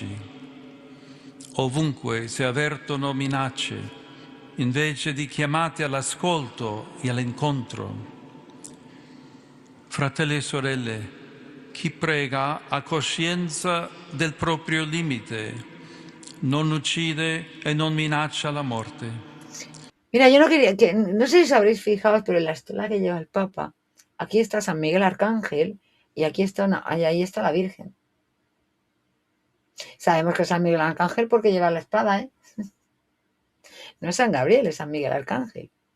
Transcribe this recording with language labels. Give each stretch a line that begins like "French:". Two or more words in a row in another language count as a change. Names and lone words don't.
Italian: Ovunque si avvertono minacce, invece di chiamate all'ascolto e all'incontro. Fratelli e sorelle, chi prega ha coscienza del proprio limite, non uccide e non minaccia
Spanish: la muerte. Mira, yo no quería que, no sé si os habréis fijado, pero en la estola que lleva el Papa, aquí está San Miguel Arcángel y aquí está ahí está la Virgen. Sabemos que es San Miguel Arcángel porque lleva la espada, ¿eh? No es San Gabriel, es San Miguel Arcángel.